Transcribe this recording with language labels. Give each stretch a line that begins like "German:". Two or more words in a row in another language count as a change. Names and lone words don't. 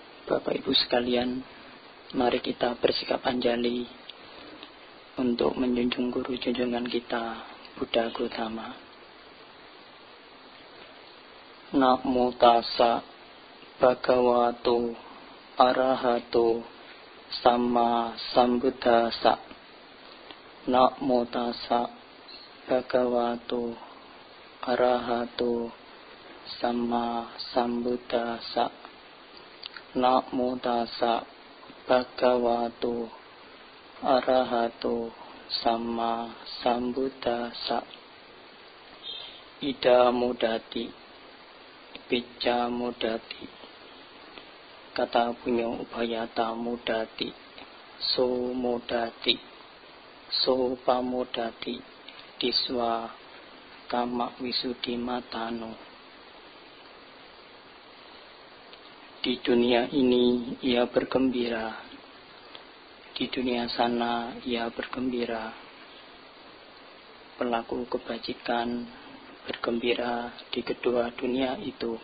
Indonesian: Bapak Ibu sekalian, mari kita bersikap anjali untuk menjunjung guru junjungan kita, Buddha Gautama.
Pali: Namo tassa bhagavato arahato sama sambuddhassa. Namo tassa bhagavato arahato sama sambuddhassa. Namo tassa bhagavato arahato sama sambuddhassa. Ida mudati picca mudati kata punyo upayata mudati so mudati so pamudati diswa kama wisudi matano.
Indonesian: Di dunia ini ia bergembira, di dunia sana ia bergembira. Pelaku kebajikan bergembira di kedua dunia itu.